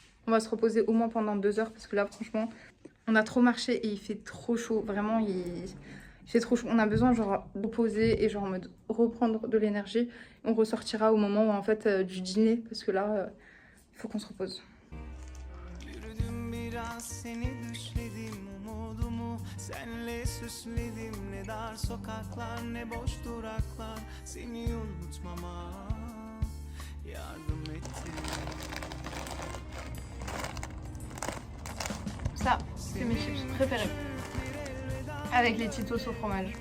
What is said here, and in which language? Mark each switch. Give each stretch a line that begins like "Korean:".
French: On va se reposer au moins pendant 2 heures parce que là franchement on a trop marché et il fait trop chaud. Vraiment il fait trop chaud. On a besoin genre de poser et genre en mode reprendre de l'énergie. On ressortira au moment où en fait du dîner parce que là il faut qu'on se repose.
Turkish: Yürüdüm biraz seni düşledim umudumu senle süsledim ne dar sokaklar ne boş duraklar seni unutmama yardım etti.
French: Ça, c'est mes chips préférés. Avec les Cheetos au fromage.